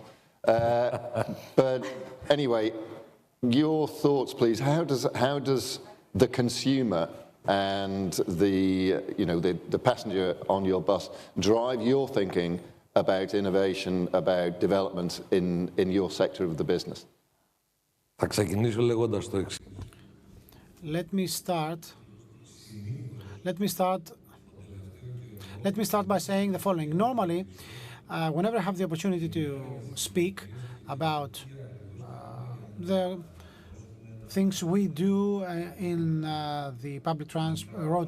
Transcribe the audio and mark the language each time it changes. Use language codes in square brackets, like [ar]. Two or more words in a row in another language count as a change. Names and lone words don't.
[en] But anyway, your thoughts, please. How does the consumer and the passenger on your bus drive your thinking about innovation, about development in your sector of the business? [el] Θα ξεκινήσω λέγοντας το εξής. [en] Let me start by saying the following. Normally, whenever I have the opportunity to speak about the things we do in the public road